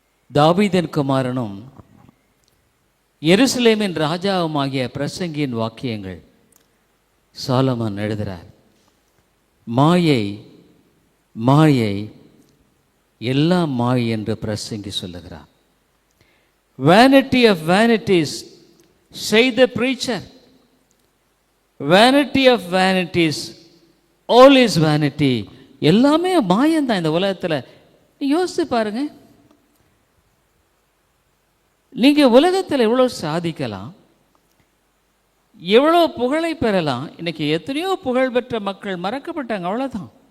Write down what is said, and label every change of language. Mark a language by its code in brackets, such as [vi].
[ta] தாவீதின் குமாரனும் எருசலேமின் ராஜாவுமாகிய பிரசங்கியின் வாக்கியங்கள். சாலமன் எழுதுகிறார், மாயை மாயை எல்லாம் மாய் என்று பிரசங்கி சொல்லுகிறார். [en] vanity of vanities, say the preacher. vanity of vanities, all is vanity. [ta] எல்லாமே மாயம்தான் இந்த உலகத்தில். யோசித்து பாருங்க, நீங்கள் உலகத்தில் எவ்வளோ சாதிக்கலாம், எவ்வளோ புகழை பெறலாம். இன்னைக்கு எத்தனையோ புகழ்பெற்ற மக்கள் மறக்கப்பட்டாங்க, அவ்வளோதான்.